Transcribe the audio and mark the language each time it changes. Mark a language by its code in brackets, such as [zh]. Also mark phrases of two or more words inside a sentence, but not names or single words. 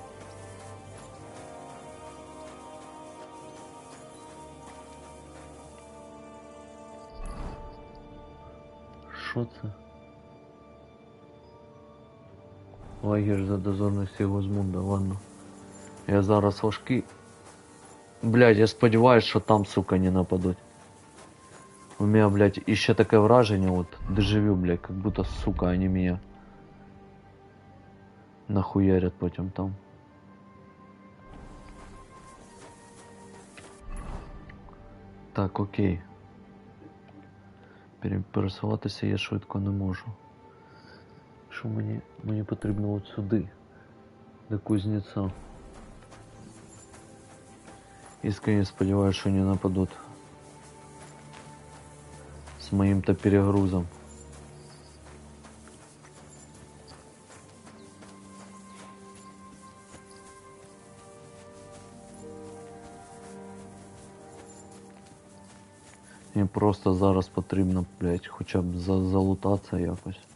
[uk] Що це? Лагерь за дозорних Сігузмунда, ладно. Я зараз важкий. Блядь, я сподіваюсь, що там, сука, не нападуть. [ru] У меня, блядь, еще такое вражение, вот, дежавю, блядь, как будто, сука, они меня нахуярят потом там. [uk] Так, окей. Пересуватися я швидко не можу. Що мені потрібно от сюди, до кузнеця. Искренне сподіваюся, що не нападуть. [ru] С моим-то перегрузом. [uk] Мені просто зараз потрібно, блядь, хоча б залутатися якось.